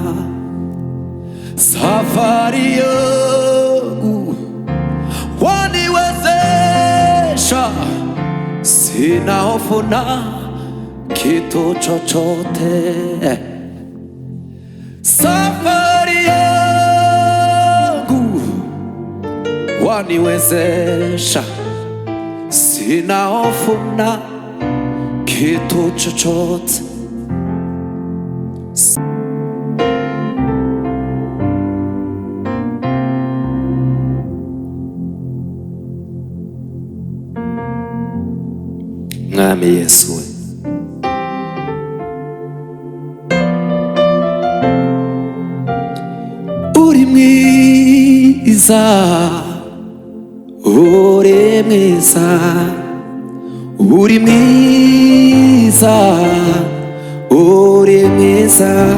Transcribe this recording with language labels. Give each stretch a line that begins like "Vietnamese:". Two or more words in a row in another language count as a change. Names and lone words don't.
Swahili: Safari yangu waniwezesha, sina hofu na kitu chochote. Safari yangu waniwezesha, sina hofu na kitu chochote.
Kinyarwanda: Mwami Yesu, uri mwiza, uri mwiza, uri mwiza, uri mwiza.